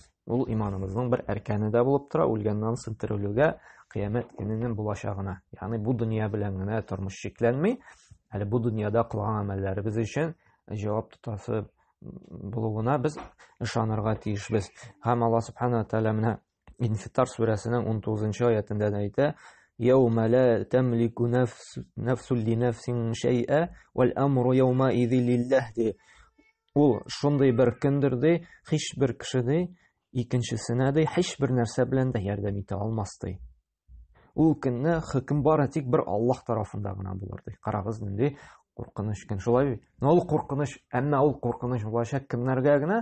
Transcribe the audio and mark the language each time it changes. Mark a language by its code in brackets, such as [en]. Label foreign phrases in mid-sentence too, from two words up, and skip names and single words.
[tt] Ул иманыбызның бер әркәне дә булып тора, үлгәннән соң терелүгә, кыямәт көненең булачагына. Ягъни бу дөнья белән генә тормыш шикләнми, әле бу дөньяда кылган гамәлләребез өчен җавап тотасы булуына без ышанырга тиешбез. Һәм Аллаһ Субхана Тәала менә Инфитар сүрәсенең 19-нчы аятында да әйтә: [ar] "يوم لا تملك نفس لنفس شيئا والأمر يومئذ لله". [tt] Ул шундый бер көндер ди, һичбер кеше ди, икенчесенә ди, һичбер нәрсә белән дә ярдәм итә алмас ди. Ул көнне хөкем бары тик бер Аллаһ тарафында гына булыр ди. Карагыз, нинди куркыныч көн. Шулай. Ул куркыныч, әмма ул куркыныч булачак кемнәргә генә?